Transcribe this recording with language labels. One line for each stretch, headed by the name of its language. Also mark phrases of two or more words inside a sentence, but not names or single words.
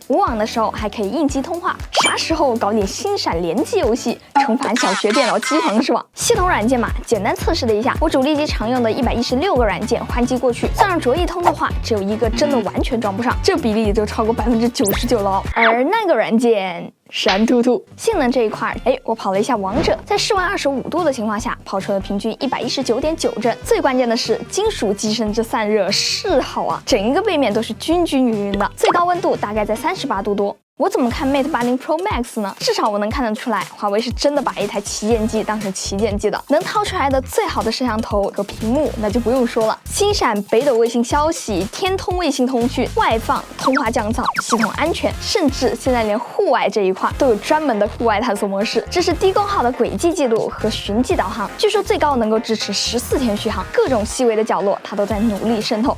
Chinese: 無網的時候還可以應機通話，啥時候搞點星閃聯機遊戲，重返小學電腦機房是吧？系統軟件嘛，簡單測試了一下，我主力機常用的116個軟件換機過去，算上卓易通的話，只有一個真的完全裝不上，這比例就超過99%了。而那個軟件閃兔兔，性能這一塊，哎，我跑了一下王者，在室溫25度的情況下，跑出了平均119.9帧。最關鍵的是，金屬機身这散熱是好啊，整一個背面都是均均匀匀的，最高溫度大概在38度多。我怎麼看 Mate 80 Pro Max 呢？至少我能看得出來，華為是真的把一台旗艦機當成旗艦機的。能掏出來的最好的攝像頭和屏幕，那就不用說了。星閃、北斗衛星消息、天通衛星通訊、外放、通話降噪、系統安全，甚至現在連戶外這一塊都有專門的戶外探索模式，支持低功耗的軌跡記錄和循跡導航。據說最高能夠支持14天續航，各種細微的角落它都在努力滲透。